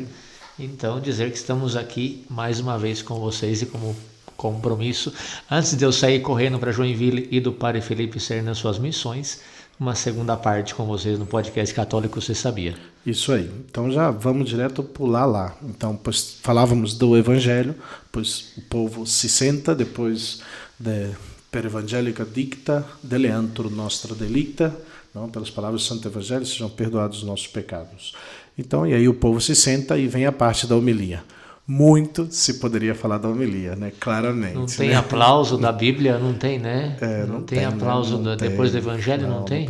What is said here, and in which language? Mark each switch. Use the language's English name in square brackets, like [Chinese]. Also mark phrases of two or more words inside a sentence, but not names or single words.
[Portuguese] Então, dizer que estamos aqui mais uma vez com vocês e como compromisso, antes de eu sair correndo para Joinville e do Padre Felipe sair nas suas missões, uma segunda parte com vocês no podcast Católico Você Sabia. Isso aí. Então já vamos direto pular lá. Então, pois falávamos do Evangelho, pois o povo se senta depois [Latin] per Evangelica dicta, deleantur nostra delicta, [Portuguese] não, pelas palavras do Santo Evangelho, sejam perdoados os nossos pecados. Então, e aí o povo se senta e vem a parte da homilia. Muito se poderia falar da homilia, né? Claramente. Não tem, né? Aplauso da Bíblia? Não tem, né? Não tem aplauso, né? Depois do Evangelho? Não tem?